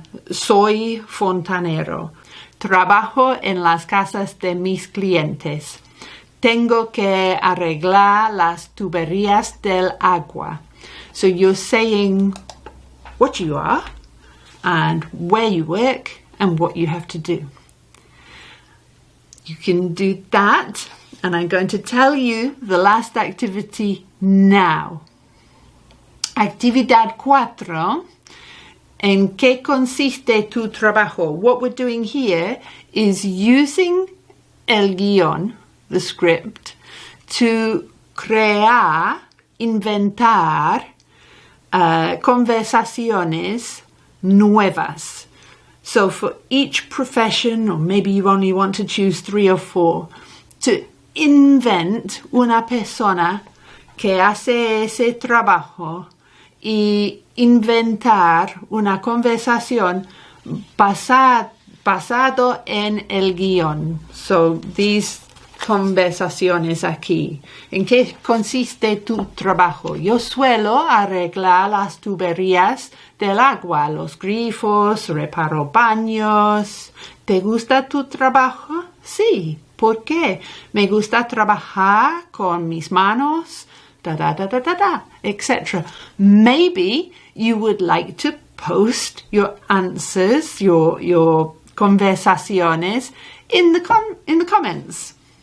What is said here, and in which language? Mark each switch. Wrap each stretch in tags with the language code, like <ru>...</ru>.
<es>Soy fontanero. Trabajo en las casas de mis clientes. Tengo que arreglar las tuberías del agua.</es> <en>So you're saying what you are and where you work and what you have to do. You can do that, and I'm going to tell you the last activity now.</en> <es>Actividad 4. ¿En qué consiste tu trabajo?</es> <en>What we're doing here is using el guión, the script, to</en> <es>crear, inventar conversaciones nuevas.</es> <en>So for each profession, or maybe you only want to choose 3 or 4, to invent</en> <es>una persona que hace ese trabajo y inventar una conversación basado en el guión.</es> <en>So these conversaciones aquí.</en> <es>¿En qué consiste tu trabajo? Yo suelo arreglar las tuberías del agua, los grifos, reparo baños. ¿Te gusta tu trabajo? Sí. ¿Por qué? Me gusta trabajar con mis manos, etc.</es> <en>Maybe you would like to post your answers, your conversaciones in the comments.</en>